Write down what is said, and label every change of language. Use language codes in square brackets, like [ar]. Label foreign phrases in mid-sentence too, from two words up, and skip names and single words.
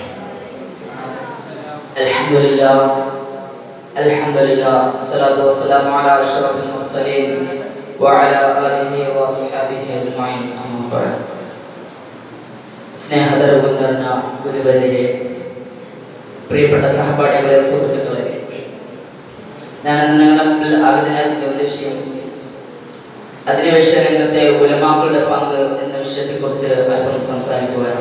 [ar] الحمد لله، الصلاة والسلام على أشرف المرسلين وعلى آله وصحبه أجمعين. أما بعد. [ml] സ്നേഹതരവുന്ന ഗുരുവര്യരെ, പ്രിയപ്പെട്ട സഹപാഠികളെ, സുഹൃത്തുക്കളെ, ഞാൻ നിങ്ങളുടെ മുമ്പിൽ ആഗ്രഹിക്കുന്ന ഉദ്ദേശ്യം അധിനിവേശ രംഗത്തെ ഉലമാക്കളുടെ പങ്ക് എന്ന വിഷയത്തെക്കുറിച്ച് അല്പം സംസാരിക്കുകയാണ്.